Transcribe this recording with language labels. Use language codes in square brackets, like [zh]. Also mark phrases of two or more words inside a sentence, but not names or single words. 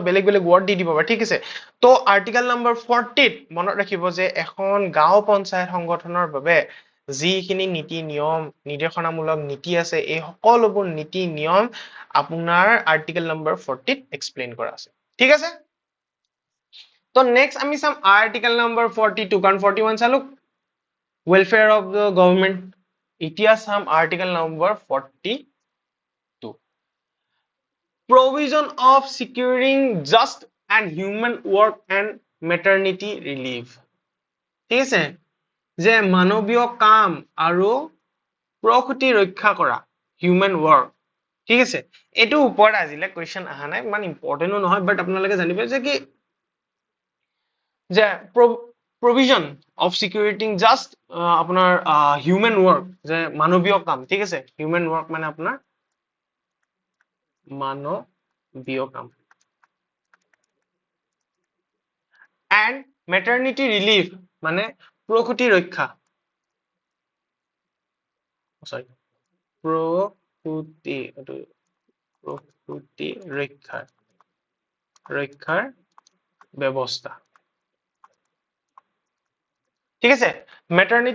[as] বেলেগ বেলেগ ৱৰ্ড দি দিব পাৰে ঠিক আছে তো [en] article number [as] 40 মনত ৰাখিব যে এখন গাঁও পঞ্চায়ত সংগঠনৰ বাবে যিখিনি নীতি নিয়ম নিৰ্দেশনামূলক নীতি আছে এই সকলোবোৰ নীতি নিয়ম আপোনাৰ [en] article number [as] 40 ত এক্সপ্লেইন কৰা আছে ঠিক আছে তো নেক্সট আমি চাম [en] article number [as] 42 কাৰণ 41 চালো [en] welfare of the government [as] এতিয়া চাম [en] article number [as] 42 [en] provision of securing just and human work and maternity relief [as] ঠিক আছে যে মানৱীয় কাম আৰু প্ৰসূতি ৰক্ষা কৰা [en] human work [as] ঠিক আছে এইটো ওপৰত আজিলে কোৱেশ্চন আহা নাই মানে ইম্পৰ্টেন্টও নহয় বাট আপোনালোকে জানিব যে কি যে [en] provision of securing just [as] আপোনাৰ [en] human work [as] যে মানৱীয় কাম ঠিক আছে [en] human work [as] মানে আপোনাৰ মানৱীয় কাম [en] and maternity relief [as] মানে প্ৰসূতি ৰক্ষা প্ৰসূতি ৰক্ষাৰ ব্যৱস্থা ঠিক আছে মেটাৰনিটি